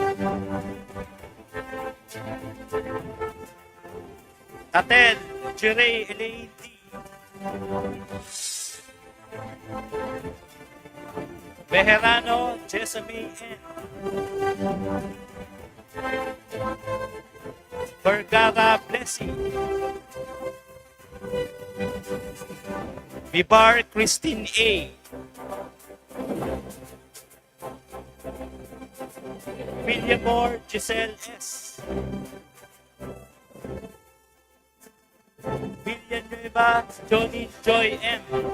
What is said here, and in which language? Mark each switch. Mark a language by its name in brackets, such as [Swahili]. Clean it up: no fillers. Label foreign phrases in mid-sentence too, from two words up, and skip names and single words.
[Filipino] Tatel Jire Elaine D. Bejerano Jessamy N. Vergara Blessing. Vibar Christine A. Villamor Giselle S. Villanueva Johnny Joy M.